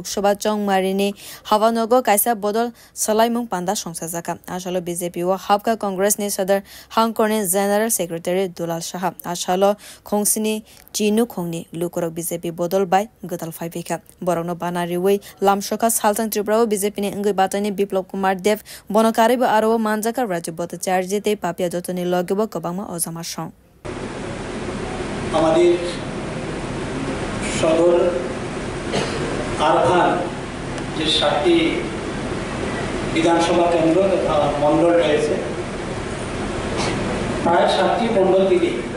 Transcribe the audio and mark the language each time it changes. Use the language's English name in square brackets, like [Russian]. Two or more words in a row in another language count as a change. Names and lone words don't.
[Kok Borok] Sabha Marini Havanogo Kaisa Bodol Salaimung Panda Songsazaka Ashalo BJP wa Habka Congress ni Sadar Hangkorni [English] General Secretary [Kok Borok] Dulal Shah Ashalo Khongsini Jinu Khongni Lukurok BJP Bodol by Gadal Faivika Borogno Banariwe Lamshoka Sultan Tripura BJP ni Ngui Batani Biplop Kumar Dev Bonokaribu Aro Manjaka Raju Bhattacharya te Papia Jotoni Logebo Kabangma Ozama Shong [Bangla] আমাদের সদর আরভান যে 7টি বিধানসভা কেন্দ্র তথা মণ্ডল রয়েছে প্রায় 7টি মণ্ডল থেকে